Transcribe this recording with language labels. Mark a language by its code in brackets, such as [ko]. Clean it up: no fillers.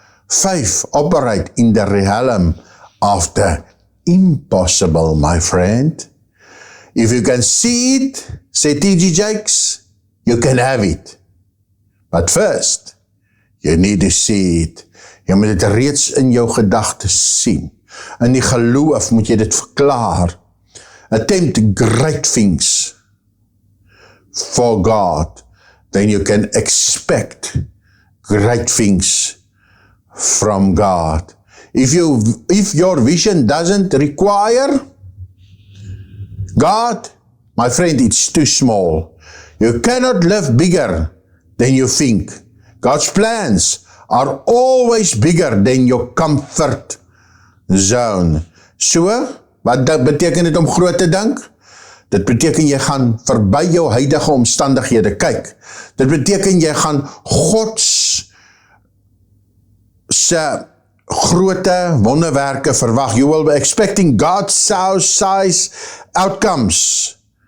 [en] Faith operate in the realm of the impossible, my friend. If you can see it, say T.G. Jakes, you can have it. But first, you need to see it. [af] Jy moet dit reeds in jou gedagtes sien. In die geloof moet jy dit verklaar. [en] Attempt great things for God, then you can expect great things from God. If your vision doesn't require God, my friend, it's too small. You cannot live bigger than you think. God's plans are always bigger than your comfort zone. [af] So, wat beteken dit om groot te dink? Dit beteken jy gaan verby jou huidige omstandighede kyk. Dit beteken jy gaan Gods se groote wonderwerke verwag. [en] You will be expecting God's size outcomes.